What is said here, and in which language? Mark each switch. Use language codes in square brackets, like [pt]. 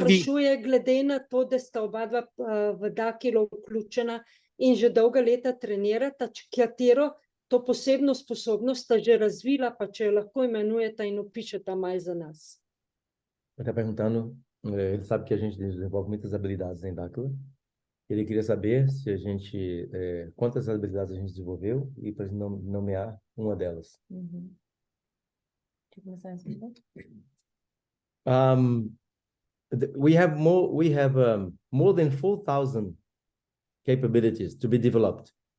[sl] sprašuje, glede na to, da sta oba dva v Dakilo vključena in že dolga leta trenirata, katero to posebno sposobnost sta že razvila, pa če jo lahko imenujeta in opišeta malo za nas. [pt] Ele está perguntando, ele sabe que a gente desenvolve muitas habilidades em Dakila. Ele queria saber se a gente, quantas habilidades a gente desenvolveu e para nomear uma delas. Uhum. [en] We have more than 4,000 capabilities to be developed.